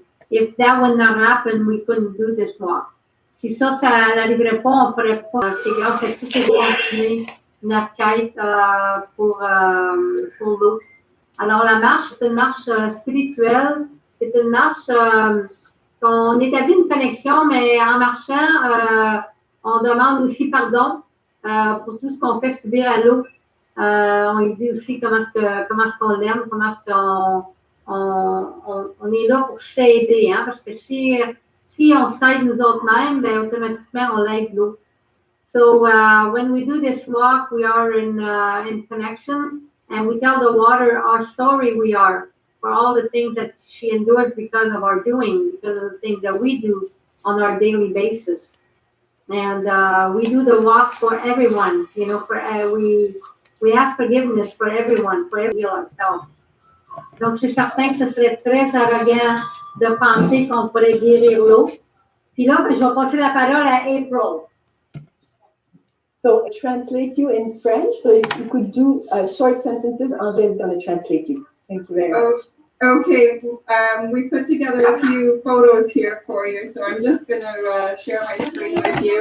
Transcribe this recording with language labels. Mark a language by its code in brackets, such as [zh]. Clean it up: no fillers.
[en] If that would not happen, we couldn't do this walk. [fr] Si ça n'arriverait pas, on ne pourrait pas. C'est grâce à tous ces continuer notre quête pour l'eau. Alors, la marche, c'est une marche spirituelle. C'est une marche qu'on établit une connexion, mais en marchant, on demande aussi pardon pour tout ce qu'on fait subir à l'eau. On lui dit aussi comment est-ce qu'on l'aime, comment est-ce qu'on est là pour s'aider. Hein, parce que si on s'aide nous autres-mêmes, ben, automatiquement, on l'aide l'eau. [en] So, when we do this walk, we are in connection. And we tell the water how sorry we are for all the things that she endures because of our doing, because of the things that we do on our daily basis. And we do the walk for everyone, you know, we ask forgiveness for everyone, for every ourselves. [fr] Donc, c'est certain que ce serait très arrogant de penser qu'on pourrait guérir l'eau. Puis là, je vais passer la parole à April. [en] So translate you in French. So if you could do short sentences, Angèle is going to translate you. Thank you very much. Okay. We put together a few photos here for you. So I'm just going to share my screen with you.